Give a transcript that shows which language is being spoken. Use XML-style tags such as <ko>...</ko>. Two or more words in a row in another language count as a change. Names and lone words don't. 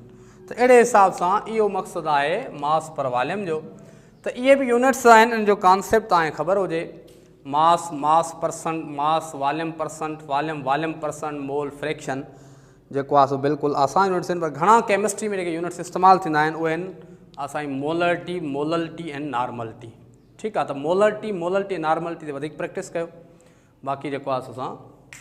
<sd>त अहिड़े हिसाब सां इहो मक़सदु आहे</sd> <en>mass per volume</en> <sd>जो। त इहे बि यूनिट्स आहिनि, इन जो कॉन्सेप्ट तव्हांखे ख़बर हुजे,</sd> <en>mass percent, mass volume percent, volume percent, mole fraction,</en> <sd>जेको आहे सो बिल्कुलु आसान यूनिट्स आहिनि, पर घणा केमिस्ट्री में जेके यूनिट्स इस्तेमालु थींदा आहिनि उहे आहिनि असांजी मोलरिटी, मोललिटी ऐं नॉर्मलिटी। ठीकु आहे, त</sd> <en>molarity, normality</en> <sd>ते वधीक प्रैक्टिस कयो, बाक़ी जेको आहे असां</sd>